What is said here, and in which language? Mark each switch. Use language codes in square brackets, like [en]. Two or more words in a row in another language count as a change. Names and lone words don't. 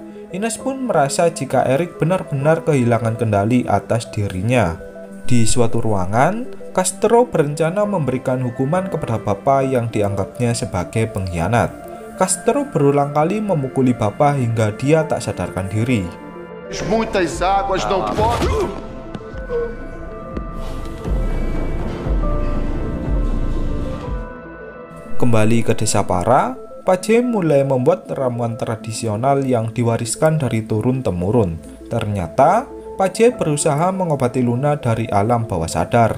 [id] Ines pun merasa jika Eric benar-benar kehilangan kendali atas dirinya. Di suatu ruangan, Castro berencana memberikan hukuman kepada Bapak yang dianggapnya sebagai pengkhianat. Castro berulang kali memukuli Bapak hingga dia tak sadarkan diri. [pt] Muitas águas não podem. [id] Kembali ke desa Para, Pace mulai membuat ramuan tradisional yang diwariskan dari turun-temurun. Ternyata, Pace berusaha mengobati Luna dari alam bawah sadar.